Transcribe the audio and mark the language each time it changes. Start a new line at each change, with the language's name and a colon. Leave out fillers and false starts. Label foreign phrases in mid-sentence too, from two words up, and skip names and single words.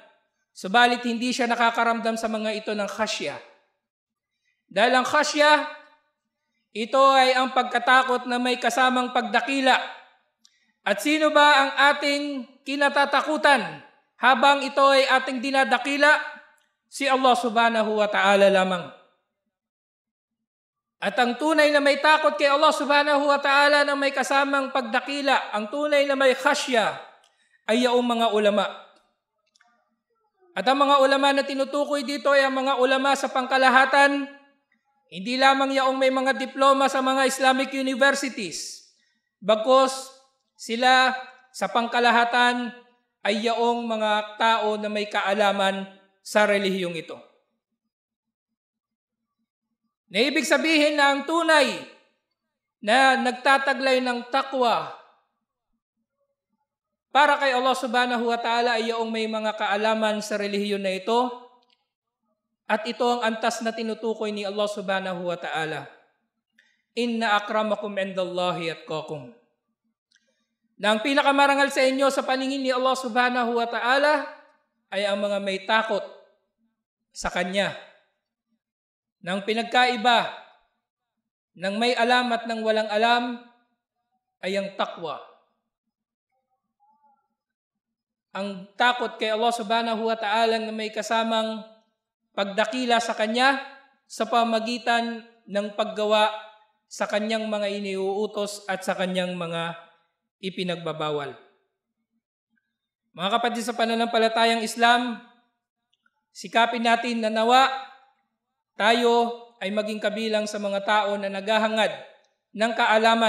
Filipino: Subalit hindi siya nakakaramdam sa mga ito ng khasya. Dahil ang khasya, ito ay ang pagkatakot na may kasamang pagdakila. At sino ba ang ating kinatatakutan habang ito ay ating dinadakila? Si Allah
Arabic: سبحانه وتعالى
Filipino: lamang. At ang tunay na may takot kay Allah
Arabic: سبحانه وتعالى
Filipino: na may kasamang pagdakila, ang tunay na may khasya, ay yaong mga ulama. At ang mga ulama na tinutukoy dito ay ang mga ulama sa pangkalahatan, hindi lamang yaong may mga diploma sa mga
English: Islamic universities,
Filipino: bagkus sila sa pangkalahatan ay yaong mga tao na may kaalaman sa relihiyong ito. Na ibig sabihin na ang tunay na nagtataglay ng takwa para kay Allah
Arabic: سبحانه وتعالى
Filipino: ay yaong may mga kaalaman sa relihiyon na ito, at ito ang antas na tinutukoy ni Allah
Arabic: سبحانه وتعالى. إن أكرمكم عند الله أتقاكم.
Filipino: Na ang pinakamarangal sa inyo sa paningin ni Allah
Arabic: سبحانه وتعالى
Filipino: ay ang mga may takot sa Kanya. Nang pinagkaiba ng may alam at ng walang alam ay ang takwa. Ang takot kay Allah
Arabic: سبحانه وتعالى
Filipino: na may kasamang pagdakila sa Kanya sa pamagitan ng paggawa sa Kanyang mga iniuutos at sa Kanyang mga ipinagbabawal. Mga kapatid sa pananampalatayang Islam, sikapin natin na nawa tayo ay maging kabilang sa mga tao na naghahangad ng kaalaman.